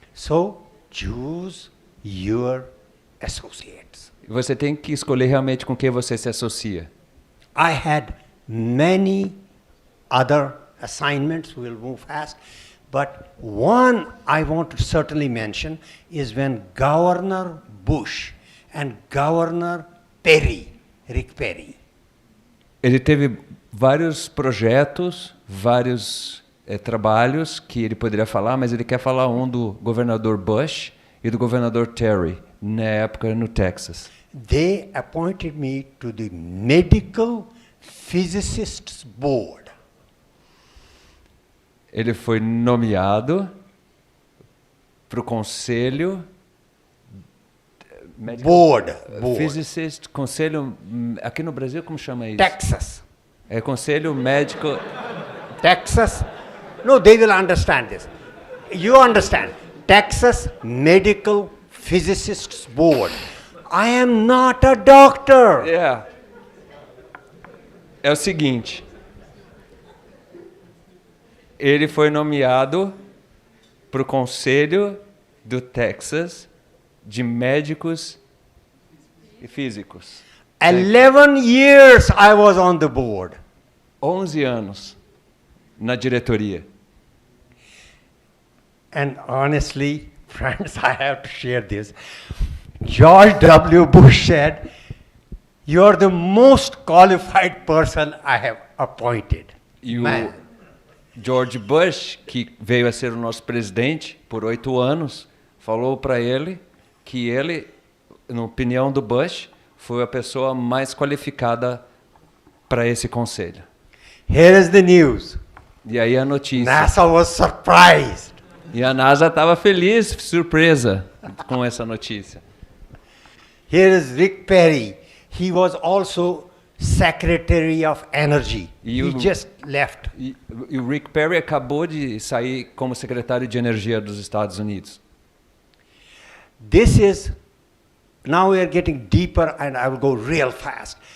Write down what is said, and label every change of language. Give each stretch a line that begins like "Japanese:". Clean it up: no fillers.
English: So, choose your associates.
Portuguese: Você tem que escolher realmente com quem você se associa.
English: I had many other assignments. We'll move fast. But one I want to certainly mention is when Governor Bush and Governor Perry, Rick Perry.
Portuguese: Ele teve vários projetos, vários trabalhos que ele poderia falar, mas ele quer falar um do governador Bush e do governador Terry, na época no Texas.
English: They appointed me to the Medical Physicists Board.
Portuguese: Ele foi nomeado para o conselho
English: Board.
Portuguese: Physicist, conselho aqui no Brasil como chama isso?
English: Texas.
Portuguese: É conselho médico.
English: Texas. No, they will understand this. You understand? Texas Medical Physicists Board. I am not a doctor.
Portuguese: É o seguinte. Ele foi nomeado para o conselho do Texas de médicos e físicos.
English: 11 years I was on the board.
Portuguese: 11 anos na diretoria.
English: And honestly, friends, I have to share this. George W. Bush said, "You're the most qualified person I have appointed."
Portuguese: E o George Bush, que veio a ser o nosso presidente por 8 anos, falou para ele que ele, na opinião do Bush, foi a pessoa mais qualificada para esse conselho.
English: Here is the news.
Portuguese: E aí a notícia.
English: NASA was surprised.
Portuguese: E a NASA estava feliz, surpresa com essa notícia.
English: Here is Rick Perry. He was also Secretary of Energy. He just left.
Portuguese: E o Rick Perry acabou de sair como secretário de Energia dos Estados Unidos.
English: This is, now we are getting deeper and I will go real fast.